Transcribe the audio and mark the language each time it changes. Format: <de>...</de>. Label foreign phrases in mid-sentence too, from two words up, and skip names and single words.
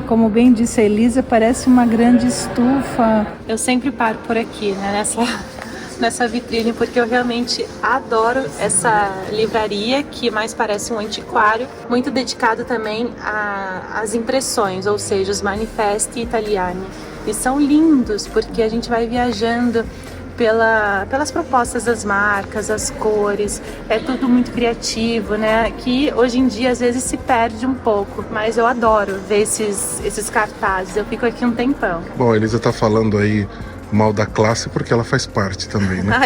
<pt>Como bem disse a Elisa, parece uma grande estufa. Eu sempre paro por aqui, né, nessa vitrine, porque eu realmente adoro essa livraria, que mais parece um antiquário, muito dedicado também às impressões, ou seja, os</pt> <it>manifesti italiani.</it> <pt>E são lindos, porque a gente vai viajando pelas propostas das marcas, as cores, é tudo muito criativo, né? Que hoje em dia às vezes se perde um pouco, mas eu adoro ver esses cartazes, eu fico aqui um tempão. Bom, a Elisa tá falando aí mal da classe porque ela faz parte também, né?</pt>